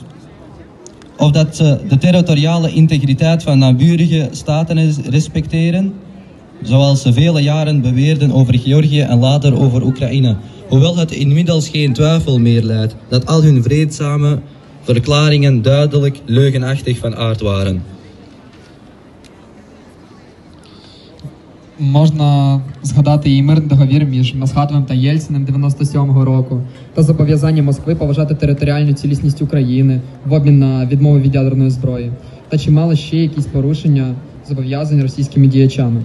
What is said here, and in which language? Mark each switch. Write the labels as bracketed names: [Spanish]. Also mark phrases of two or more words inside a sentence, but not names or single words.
[Dutch] Of dat ze de territoriale integriteit van naburige staten respecteren, zoals ze vele jaren beweerden over Georgië en later over Oekraïne. Hoewel het inmiddels geen twijfel meer leidt dat al hun vreedzame verklaringen duidelijk leugenachtig van aard waren. [Ukrainian] Можна згадати і мирний договір між Масхадовим та Єльциним 97-го року, та зобов'язання Москви поважати територіальну цілісність України в обмін на відмову від ядерної зброї, та чимало ще якісь порушення зобов'язань російськими діячами.